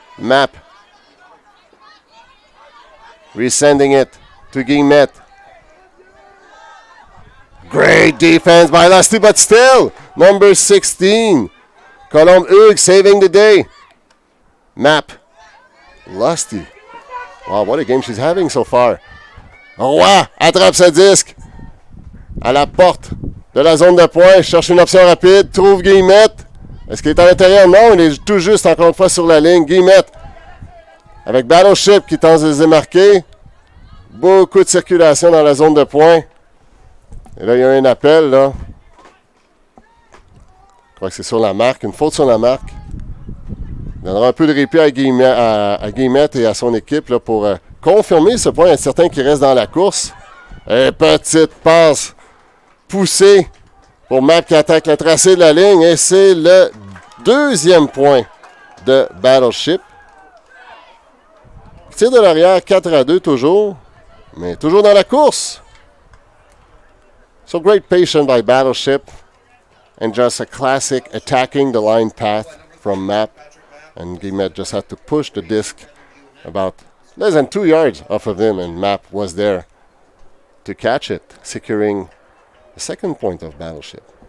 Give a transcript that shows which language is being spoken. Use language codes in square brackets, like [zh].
[en] Map resending it to Guillemette. Great defense by Lusty, but still, number 16, Colombe Hugues saving the day. Map. Lusty. Wow, what a game she's having so far. [fr] Roy attrape ce disque à la porte de la zone de points. Cherche une option rapide. Trouve Guillemette. Est-ce qu'il est à l'intérieur? Non, il est tout juste encore une fois sur la ligne. Guillemette avec Battleship qui tente de se démarquer. Beaucoup de circulation dans la zone de points. Et là, il y a un appel, là. Je crois que c'est sur la marque. Une faute sur la marque. Il donnera un peu de répit à Guillemette et à son équipe là, pour confirmer ce point. Il y a certains qui restent dans la course. Et petite passe poussée pour Map qui attaque le tracé de la ligne. Et c'est le deuxième point de Battleship. Tir de l'arrière, 4-2 toujours. Mais toujours dans la course. [en] So great patience by Battleship. And just a classic attacking the line path from Map. And Guillemette just had to push the disc about less than 2 yards off of him. And Map was there to catch it, securing the second point of Battleship.